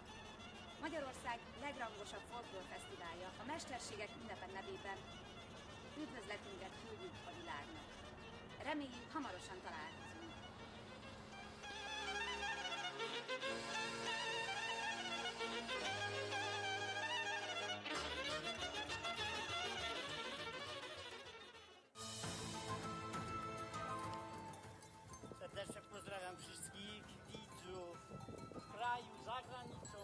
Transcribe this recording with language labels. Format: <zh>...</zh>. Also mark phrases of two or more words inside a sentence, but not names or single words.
<hu>Magyarország legrangosabb folklórfesztiválja a Mesterségek ünnepe nevében üdvözletünket küldjük a világnak. Reméljük, hamarosan találkozunk.</hu> <pl>Serdecznie pozdrawiam wszystkich widzów w kraju, za granicą.</pl>